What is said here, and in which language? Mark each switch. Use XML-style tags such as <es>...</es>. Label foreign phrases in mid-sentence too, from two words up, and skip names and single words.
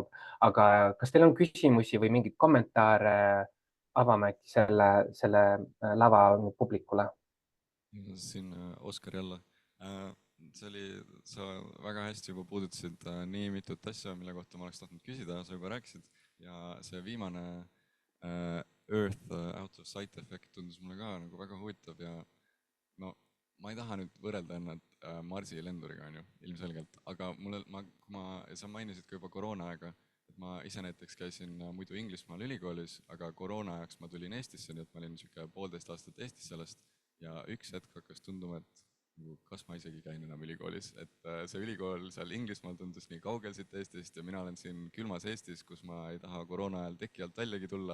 <et>Aga kas teil on küsimusi või mingeid kommentaare? Avame äkki selle lava publikule. Siin Oskar jälle. Sa väga hästi juba puudutasid nii mitut asja, mille kohta ma oleks tahtnud küsida, sa juba rääkisid. Ja see viimane</et> <en>Earth out of sight</en> <et>efekt tundus mulle ka nagu väga huvitav ja no ma ei taha nüüd võrrelda ennast Marsi lenduriga, on ju, ilmselgelt, aga sa mainisid ka juba koroona aega, et ma ise näiteks käisin muidu Inglismaal ülikoolis, aga koroona ajaks ma tulin Eestisse, nii et ma olin niisugune 1,5 aastat Eestis sellest ja üks hetk hakkas tunduma, et kas ma isegi käin enam ülikoolis, et see ülikool seal Inglismaal tundus nii kaugel siit Eestist ja mina olen siin külmas Eestis, kus ma ei taha koroona ajal teki alt väljagi tulla.</et>